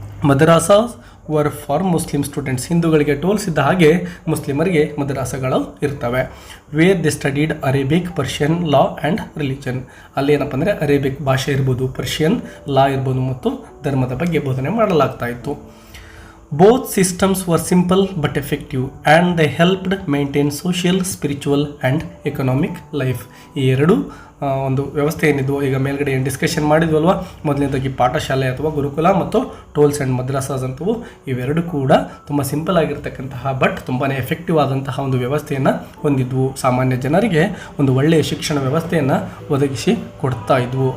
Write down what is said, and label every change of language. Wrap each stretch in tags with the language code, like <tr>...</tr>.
<en>Madrasas were for Muslim students.</en> <kn>ಹಿಂದೂಗಳಿಗೆ tolls ಇದ್ದ ಹಾಗೆ ಮುಸ್ಲಿಮರಿಗೆ ಮದರಾಸಗಳು ಇರ್ತವೆ.</kn> <en>Where they studied Arabic, Persian, law and religion.</en> <kn>ಅಲ್ಲಿ ಏನಪ್ಪ ಅಂದರೆ ಅರೇಬಿಕ್ ಭಾಷೆ ಇರ್ಬೋದು, ಪರ್ಷಿಯನ್ ಲಾ ಇರ್ಬೋದು ಮತ್ತು ಧರ್ಮದ ಬಗ್ಗೆ ಬೋಧನೆ ಮಾಡಲಾಗ್ತಾ ಇತ್ತು.</kn> <en>Both systems were simple but effective and they helped maintain social, spiritual and economic life.</en> <kn>ಈ ಎರಡು ಒಂದು ವ್ಯವಸ್ಥೆ ಏನಿದ್ವು, ಈಗ ಮೇಲ್ಗಡೆ ಏನು ಡಿಸ್ಕಷನ್ ಮಾಡಿದ್ವಲ್ವ, ಮೊದಲನೇದಾಗಿ ಪಾಠಶಾಲೆ ಅಥವಾ ಗುರುಕುಲ ಮತ್ತು ಟೋಲ್ಸ್ ಆ್ಯಂಡ್ ಮದ್ರಾಸಾಸ್ ಅಂತವು, ಇವೆರಡು ಕೂಡ ತುಂಬ ಸಿಂಪಲ್ ಆಗಿರ್ತಕ್ಕಂತಹ ಬಟ್ ತುಂಬಾ ಎಫೆಕ್ಟಿವ್ ಆದಂತಹ ಒಂದು ವ್ಯವಸ್ಥೆಯನ್ನು ಹೊಂದಿದ್ವು. ಸಾಮಾನ್ಯ ಜನರಿಗೆ ಒಂದು ಒಳ್ಳೆಯ ಶಿಕ್ಷಣ ವ್ಯವಸ್ಥೆಯನ್ನು ಒದಗಿಸಿ ಕೊಡ್ತಾ ಇದ್ವು.</kn>